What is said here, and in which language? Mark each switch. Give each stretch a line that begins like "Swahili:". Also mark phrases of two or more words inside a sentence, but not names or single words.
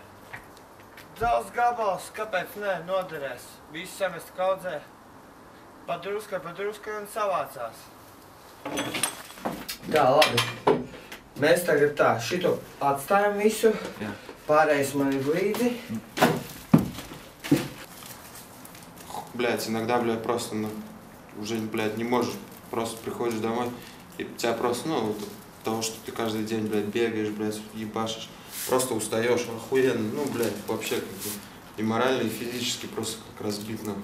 Latvian: Dzels gabals, kāpēc ne, noderēs. Visu semestru kaudzē. Pa druskai un savācās. Tā, labi. Mēs tagad tā, šito atstājam visu. Jā. Pārējais man ir līdzi.
Russian: Блядь, иногда, блядь, просто, ну, уже, блядь, не можешь. Просто приходишь домой, и тебя просто, ну, вот, от того, что ты каждый день, блядь, бегаешь, блядь, ебашишь, просто устаешь охуенно, ну, блядь, вообще, как бы, и морально, и физически просто как разбит, нахуй.